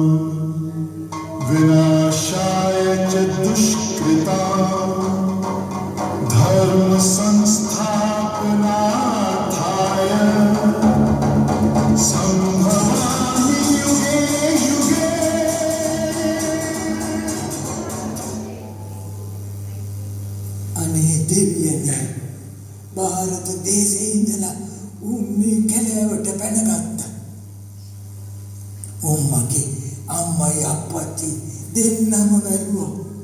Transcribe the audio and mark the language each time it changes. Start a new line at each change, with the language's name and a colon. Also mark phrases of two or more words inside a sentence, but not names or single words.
Sanskrit: विनाशाय च दुष्कृतां धर्म संस्थापनार्थाय संभवामि युगे युगे।
Sinhala: අනේ දෙවියනේ ಭಾರತ දේශේ ඉඳලා උම්මේ කැලෑවට පැනගත්තා. උම්මගේ අම්මයි අප්පච්චි දෙන්නම වැළුවා.